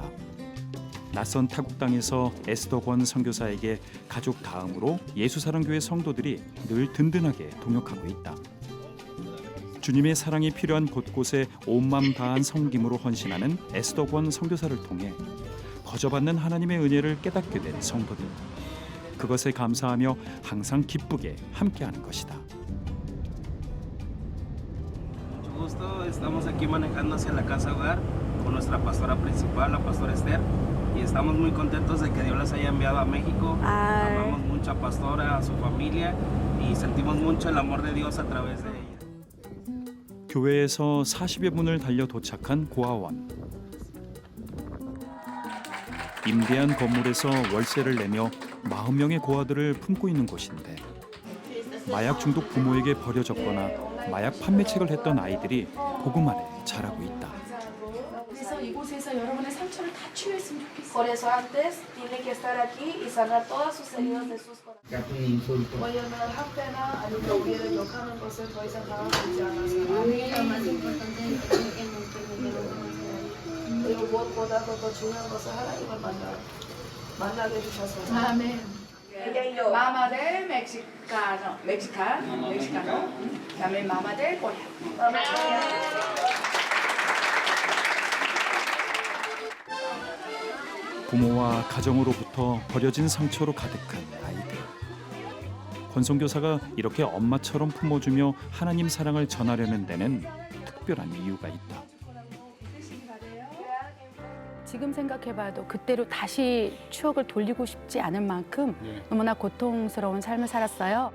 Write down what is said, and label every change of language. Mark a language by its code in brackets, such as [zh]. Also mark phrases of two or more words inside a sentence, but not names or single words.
[ko] 낯선 타국 땅에서 에스더 권 선교사에게 가족 다음으로 예수사랑교회 성도들이 늘 든든하게 동역하고 있다. 주님의 사랑이 필요한 곳곳에 온 마음 다한 섬김으로 헌신하는 에스더 권 선교사를 통해 거저받는 하나님의 은혜를 깨닫게 된 성도들. 그것에 감사하며 항상 기쁘게 함께하는 것이다. [es] Estamos aquí manejando hacia la casa hogar con nuestra pastora principal, la pastora Esther, y estamos muy contentos de que Dios las haya enviado a México. Amamos mucho a pastora, a su familia y sentimos mucho el amor de Dios a través de ella. [ko] 교회에서 40여 분을 달려 도착한 고아원. 임대한 건물에서 월세를 내며 40명의 고아들을 품고 있는 곳인데 마약 중독 부모에게 버려졌거나 마약 판매책을 했던 아이들이 복음 안에 자라고 있다. 그래서 이곳에서 여러분의 상처를 다 치유했으면 좋겠어요. [es] Por eso antes tiene que estar aquí y sanar todas sus heridas de sus corazones. [ko] 왜냐면 학대나 아니면 우리를 욕하는 것을 더 이상 당하지 않아서. 그리고 무엇보다도 더 중요한 것은 하나님을 만나게 해주셔서. 아멘. [es] Mama del mexicano, también mamá del coreano. [ko] 부모와 가정으로부터 버려진 상처로 가득한 아이들. 권선교사가 이렇게 엄마처럼 품어주며 하나님 사랑을 전하려는 데는 특별한 이유가 있다. 지금 생각해봐도 그때로 다시 추억을 돌리고 싶지 않을 만큼 너무나 고통스러운 삶을 살았어요.